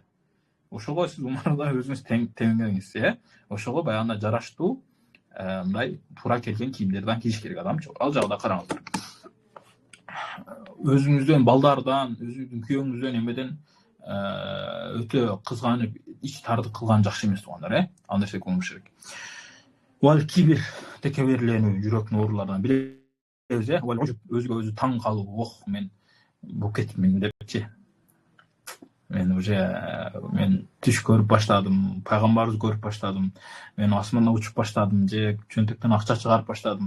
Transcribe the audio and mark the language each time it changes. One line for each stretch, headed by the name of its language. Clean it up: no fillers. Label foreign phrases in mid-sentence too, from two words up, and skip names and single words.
Kyrgyz: Ошого сиз умарда өзүңүз теңеңиз, ошого баягында жараштуу мындай туура келген кийимдерден кийиш керек адамчы. Ал жагда караңыздар. Өзүңүздөн, балдардан, өзүңүздүн күйөөңүздөн эмеден өтө кызганып, ич тардык кылган жакшы эмес туугандар, андай нерсе болуш керек.
Arabic: Wal kibir,
Kyrgyz: tekeberlenүү жүрөктүн ооруларынан билебиз,
Arabic: wal ujub,
Kyrgyz: өзгө өзү таң калуу, мен бу кетмин депчи. Мен түш көрүп баштадым, пайгамбарыбызды көрүп баштадым, мен асманда учуп баштадым, же чөнтөктөн акча чыгарып баштадым.